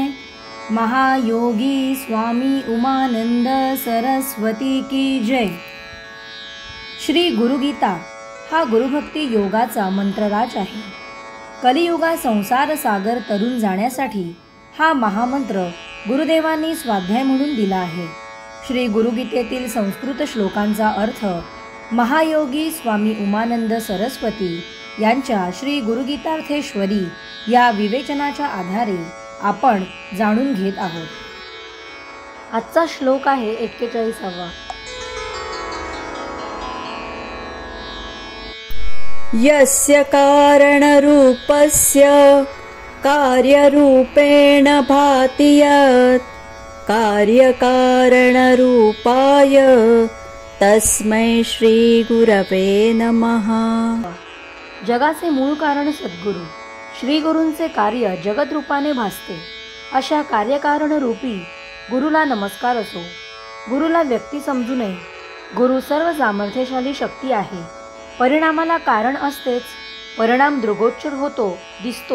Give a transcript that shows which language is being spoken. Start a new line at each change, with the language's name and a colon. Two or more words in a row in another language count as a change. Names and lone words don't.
Hindi: महायोगी स्वामी उमानंद सरस्वती की जय।
Marathi: श्री गुरुगीता हा गुरुभक्ती योगाचा मंत्रराज आहे। कलियुगा संसार सागर तरून जाण्यासाठी हा महामंत्र गुरुदेवांनी स्वाध्याय म्हणून दिला आहे। श्री गुरुगीतेतील संस्कृत श्लोकांचा अर्थ महायोगी स्वामी उमानंद सरस्वती यांच्या श्री गुरुगीतार्थेश्वरी या विवेचनाच्या आधारे आपण जाणून घेत आहोत। आजचा श्लोक आहे 41वा।
Sanskrit: यस्य कारणरूपस्य कार्यरूपेण भाति यत् कार्यकारणरूपाय तस्मै श्री गुरवे नमः।
Marathi: जगाचे मूळ कारण सद्गुरू, श्री गुरूंचे कार्य जगत रूपाने भासते अशा कार्यकारण रूपी गुरुला नमस्कार असो। गुरुला व्यक्ती समजू नये। गुरु सर्व सामर्थ्यशाली शक्ती आहे। परिणामाला कारण असतेच, परिणाम दृगोचर होतो, दिसतो।